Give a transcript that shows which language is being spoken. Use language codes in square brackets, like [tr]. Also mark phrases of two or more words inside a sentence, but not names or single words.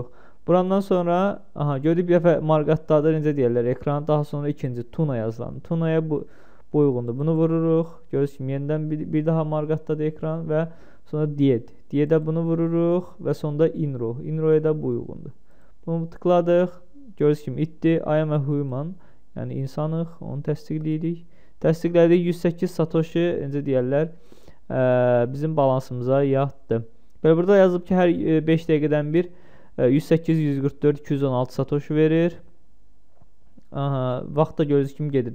[az] Burandan sonra gördük bir dəfə marqatdadır, necə deyirlər, ekran. Daha sonra ikinci Tuna yazılan. Tuna'ya bu uyğundur. Bunu vururuq. Görürsünüz kimi yenidən bir daha marqatdadır ekran və sonra Died. Died'ə bunu vururuq və sonunda Inro. Inro'ya da bu uyğundur. Bunu tıkladıq. Görürsünüz kimi itdi. [en] I am a human. [az] Yəni insanıq. Onu təsdiqləyirik. Təsdiqlədik. 108 Satoshi necə deyərlər, bizim balansımıza yatdı. Belə burada yazıb ki, hər 5 dəqiqədən bir 108, 144, 216 Satoshi verir. Vaxt da gördüyünüz kimi gedir.